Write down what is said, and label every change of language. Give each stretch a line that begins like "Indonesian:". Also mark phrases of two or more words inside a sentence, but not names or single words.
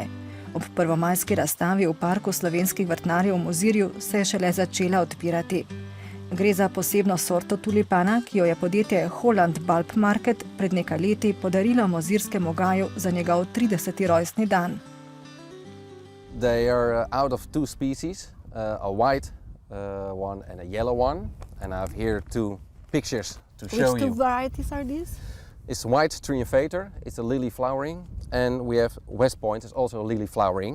Slovenian: Ob prvomajski razstavi v parku slovenskih vrtnarjev v Mozirju se je šele začela odpirati. Gre za posebno sorto tulipana, ki jo je podjetje Holland Bulb Market pred nekaj leti podarilo mozirskemu gaju za njegov 30. rojstni dan.
English: They are out of two species, a white one and a yellow one. And I have here two pictures to show Which two you. varieties are these? It's white triumphator, it's a lily flowering, and we have West Point, it's also a lily flowering.